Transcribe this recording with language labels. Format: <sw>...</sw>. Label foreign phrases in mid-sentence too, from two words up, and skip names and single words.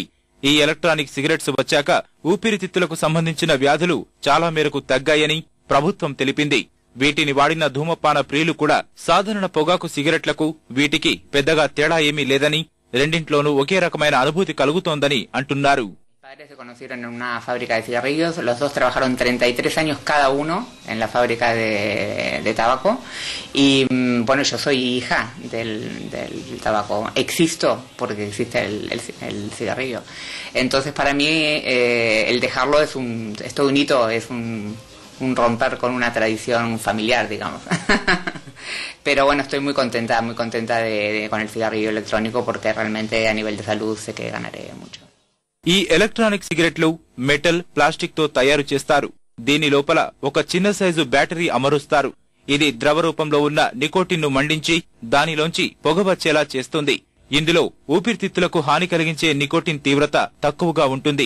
<te>ఈ</te> <en>electronic cigarettes</en> <te>వచ్చాక ఊపిరితిత్తులకు సంబంధించిన వ్యాధులు చాలా మేరకు తగ్గాయని ప్రభుత్వం తెలిపింది. వీటిని వాడిన ధూమపాన ప్రియులు కూడా సాధారణ పొగాకు సిగరెట్లకు వీటికి పెద్దగా తేడా ఏమీ లేదని, రెండింట్లోనూ ఒకే రకమైన అనుభూతి కలుగుతోందని అంటున్నారు.</te> <es>Padres se conocieron en una fábrica de cigarrillos, los dos trabajaron 33 años cada uno en la fábrica de tabaco y bueno, yo soy hija del tabaco, existo porque existe el cigarrillo, entonces para mí el dejarlo es todo un hito, es un romper con una tradición familiar, digamos. Pero bueno, estoy muy contenta con el cigarrillo electrónico porque realmente a nivel de salud sé que ganaré mucho.</es> <te>ఈ</te> <en>electronic cigarettes</en> <te>మెటల్, ప్లాస్టిక్ తో తయారు చేస్తారు. దీని లోపల ఒక చిన్న సైజు బ్యాటరీ అమరుస్తారు. ఇది ద్రవ రూపంలో ఉన్న నికోటిన్ను మండించి దానిలోంచి పొగ వచ్చేలా చేస్తుంది. ఇందులో ఊపిరితిత్తులకు హాని కలిగించే నికోటిన్ తీవ్రత తక్కువగా ఉంటుంది.</te>